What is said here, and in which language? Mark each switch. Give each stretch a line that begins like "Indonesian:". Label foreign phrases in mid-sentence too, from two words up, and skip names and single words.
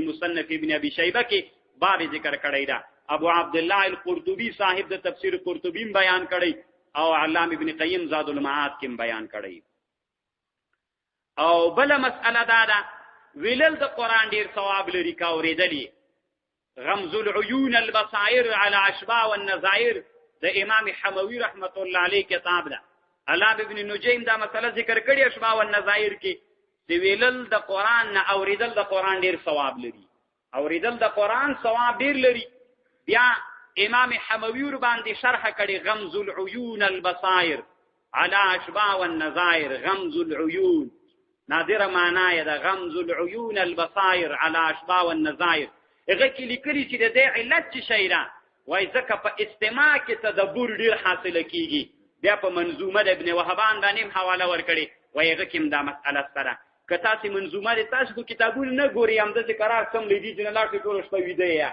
Pashto: مصنف ابن ابي شیبه کې باب ذکر کړی ده. ابو عبدالله القرطبي صاحب د تفسیر قرطبي بیان کړی او علامه ابن قیم زاد المعاد کې بیان کړی. او بل مسأله دا ده ویلل د قرآن ډېر ثواب لري که اورېدلي. غمز العیون البصائر على اشباع والنظائر د امام حموي
Arabic: رحمت الله علیه
Pashto: کتاب ده. علامه ابن نجیم دا مسله ذکر کړي اشباع والنظائر کې چې ویلل د قرآن نه اورېدل د قرآن ډېر ثواب لري. اورېدل د قرآن ثواب ډېر لري. بیا امام حموي ور باندې شرح کړي غمز العیون البصائر على اشباع والنظائر. غمز العیون نادره معنی ده، غمز العیون البصائر على اشباع والنظائر. هغه کې لیکلي چې د دې علت څه شی ده؟ وایي ځکه په استماع کې تدبر ډېر حاصله کېږي. بیا په منظومه د ابن وهبان باندې هم حواله ورکړې، وایي هغه کې هم دا مسأله سره که تاسې منظومه د تاسو خو کتابونه نه ګورئ، همداسې قرار سم لیدي چې نه لاړ شئ ټوله شپه ویده یې.